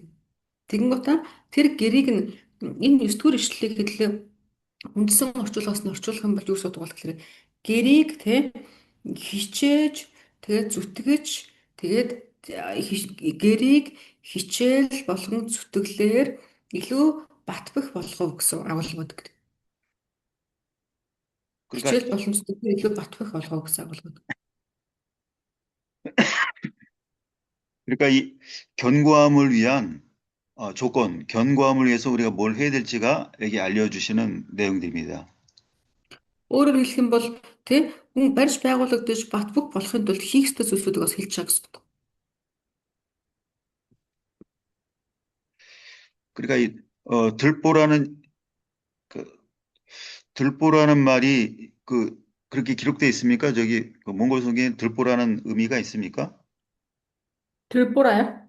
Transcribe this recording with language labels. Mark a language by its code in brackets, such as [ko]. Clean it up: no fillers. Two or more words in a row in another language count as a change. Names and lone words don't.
[mn] Тэгэн гутаа тэр гэрийг нь энэ 9-р ишлэлийг хэлээ үндсэн орчуулгаас нь орчуулах юм бол юу гэсэн үг бол гэхээр гэрийг те хичээж тэгээд зүтгэж тэгээд гэрийг хичээл болгон зүтгэлээр илүү батбах болгов гэсэн агуулгууд гэдэг. [ko] 그러니까 [mn] Хичээл болон зүтгэлээр илүү батбах болгов гэсэн агуулгууд. [ko] 그러니까 이 견고함을 위한 조건, 견고함을 위해서 우리가 뭘 해야 될지가 여기 알려주시는 내용들입니다. [mn] Өөрөөр хэлэх юм бол тий хүн барьж байгуулагдаж батбах болохын тулд хийх ёстой зүйлсүүдийг бас хэлж байгаа гэсэн үг. [ko] 그러니까 이 들보라는 말이 그렇게 기록되어 있습니까? 저기 몽골 성경에 들보라는 의미가 있습니까? 들보라요?